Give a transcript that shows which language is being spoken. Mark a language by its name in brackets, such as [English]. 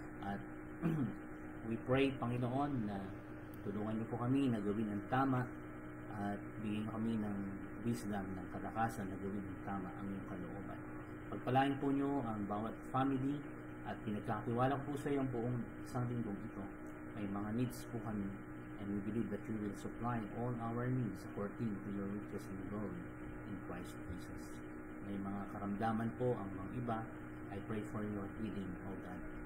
[Filipino] At [English] we pray, [Filipino] Panginoon, na tulungan niyo po kami na gawin ang tama at bigyan kami ng wisdom, ng kalakasan na gawin ang tama ang iyong kalooban. Pagpalain po nyo ang bawat family at pinagkakatiwala ko po sa iyo ang buong isang linggong ito. May mga needs po kami, [English] and we believe that you will supply all our needs according to your riches and glory in Christ Jesus. [Filipino] May mga karamdaman po ang mga iba. [English] I pray for your healing, O God.